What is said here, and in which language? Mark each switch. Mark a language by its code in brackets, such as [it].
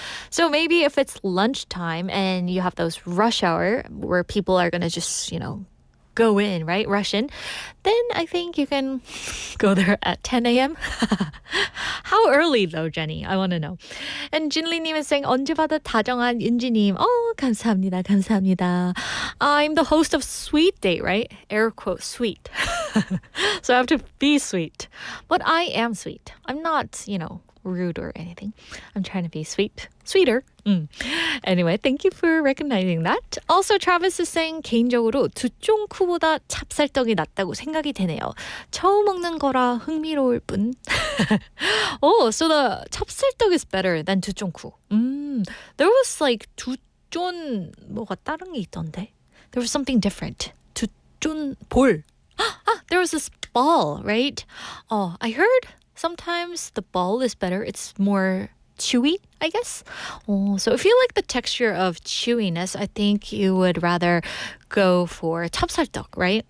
[en] So maybe if it's lunchtime and you have those rush hour where people are going to just, go in, right? Rush in. Then I think you can go there at 10 a.m. How early though, Jenny? I want to know. And Jinli님 is saying, [ko] 언제 봐도 다정한 윤지님. 감사합니다. 감사합니다. [en] I'm the host of Sweet Date, right? Air quote, sweet. So I have to be sweet. But I am sweet. I'm not, rude or anything. I'm trying to be sweeter. Anyway, thank you for recognizing that. Also, Travis is saying [ko] 개인적으로 두쫑쿠보다 찹쌀떡이 낫다고 생각이 되네요. 처음 먹는 거라 흥미로울 뿐. [en] So the [ko] 찹쌀떡 [en] is better than [ko] 두쫑쿠. [en] There was like [ko] 두쫀 뭐가 다른 게 있던데. [en] There was something different. [ko] 두쫀 볼. [en] There was this ball, right? I heard sometimes the ball is better. It's more chewy, I guess. So if you like the texture of chewiness, I think you would rather go for [ko] 찹쌀떡, [en] right?